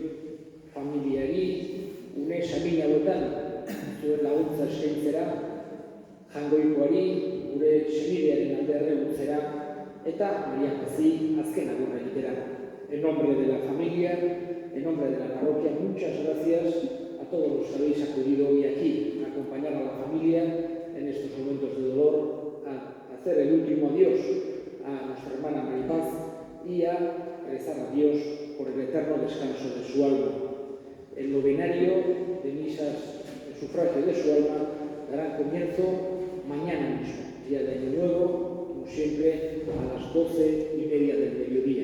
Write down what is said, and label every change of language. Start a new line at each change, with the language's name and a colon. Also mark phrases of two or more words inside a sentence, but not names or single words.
Basque: Familiari, une samin hauetan zuen laguntza eskaintzera, jangoikoari, gure senidearen alde erregutzera, eta Maria Pazzi azken agurra egitera.
Spanish: En nombre de la familia, en nombre de la parroquia, muchas gracias a todos los que habéis acudido hoy aquí a acompañar a la familia en estos momentos de dolor, a hacer el último adiós a nuestra hermana Maripaz y a rezar a Dios por el eterno descanso de su alma. El novenario de misas en sufragio de su alma dará comienzo mañana mismo, día de Año Nuevo, como siempre, a las 12:30 del mediodía.